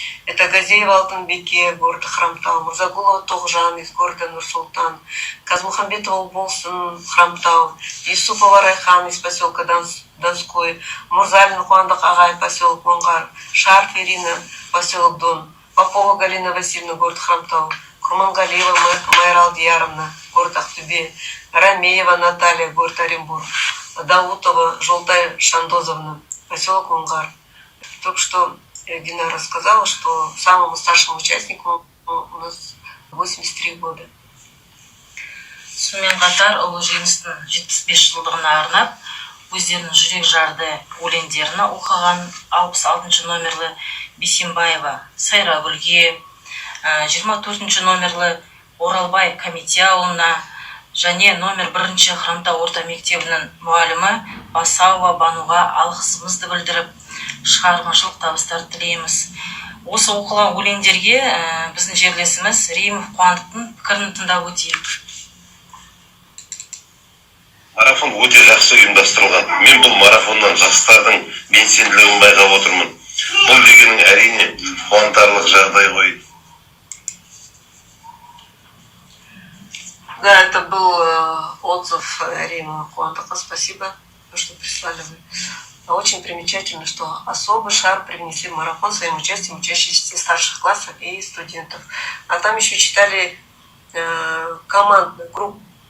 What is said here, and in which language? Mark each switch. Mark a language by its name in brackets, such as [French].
[Russian] Это Газеева Алтынбеке, город Хромтау, Мурзагулова Тогжан из города Нур-Султан, Казмухамбетова Болсын, Хромтау, Юсупова Райхан из поселка Донской, Мурзалин Қуандық Ағай, поселок Оңғар, Шарф Ирина, поселок Дон, Попова Галина Васильевна, город Хромтау, Курмангалиева Майра Алдияровна, город Ахтубе, Рамеева Наталья, город Оренбург, Даутова Жолтай Шандозовна, поселок Унгар, Только что Динара рассказала, что самому старшему участнику у нас 83 года. [Kazakh] Сонымен қатар ұлы жеңістің 75 жылдығына арнап өздерінің жүрек жарды өлеңдерін оқыған 66 номерлі Бисембаева Сайрагүлге, 24 номерлі Оралбай Комите ауылына және номер 1 Хромтау орта мектебінің мұғалімі Басауова Бануға алғысымызды білдіріп, шығармашылық табыстар тілейміз. Осы оқылған өлеңдерге біздің жерлесіміз Римов Қуандықтың пікірін тыңдап өтейік. Марафон өте жақсы ұйымдастырылған. Мен бұл марафоннан жастардың белсенділігін байқап отырмын. Бұл дегенің әрине қуантарлық жағдай ғой. [Russian] Да, это был отзыв Рима Куантака. Спасибо, что прислали вы. Очень примечательно, что особый шар привнесли в марафон своим участием учащиеся старших классов и студентов. А там еще читали командную группу.